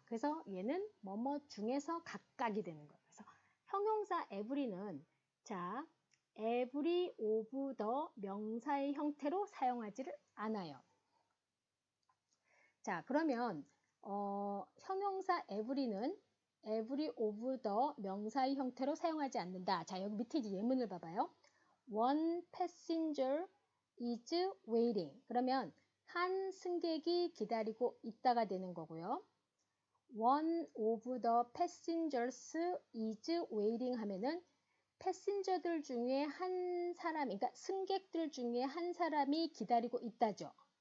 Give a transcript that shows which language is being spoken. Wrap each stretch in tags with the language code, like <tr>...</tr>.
<ko>그래서 얘는 뭐뭐 중에서 각각이 되는 거예요. 그래서 형용사 every는 자, every of the 명사의 형태로 사용하지를 않아요. 자, 그러면 형용사 every는 every of the 명사의 형태로 사용하지 않는다. 자, 여기 밑에 이제 예문을 봐봐요.</ko> <en>One passenger is waiting.</en> <ko>그러면 한 승객이 기다리고 있다가 되는 거고요.</ko> <en>One of the passengers is waiting</en> <ko>하면은 패신저들 중에 한 사람, 그러니까 승객들 중에 한 사람이 기다리고 있다죠.</ko>